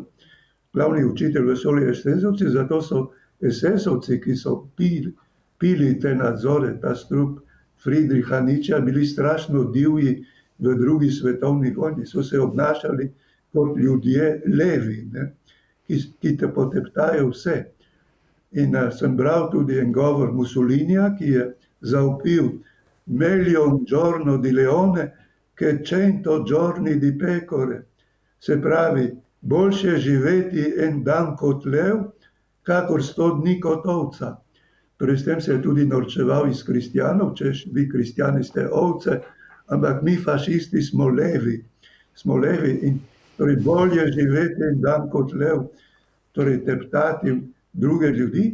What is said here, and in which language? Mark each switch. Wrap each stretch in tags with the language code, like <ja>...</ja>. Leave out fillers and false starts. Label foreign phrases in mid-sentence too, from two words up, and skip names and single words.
<sl>Glavni učitelj v šoli esesovci, zato so esesovci, ki so pili te nadzore, ta strup Friedricha Nietzschea, bili strašno divji v drugi svetovni vojni. So se obnašali kot ljudje levi, ne? Ki te poteptajo vse. In sem bral tudi en govor Mussolinija, ki je zavpil</sl> <it>meglio un giorno di leone che 100 giorni di pecore.</it> <sl>Se pravi, boljše živeti en dan kot lev, kakor 100 dni kot ovca. Torej s tem se je tudi norčeval iz kristjanov, češ vi kristjani ste ovce, ampak mi fašisti smo levi. Smo levi in torej bolje živeti en dan kot lev, torej teptati druge ljudi.</sl>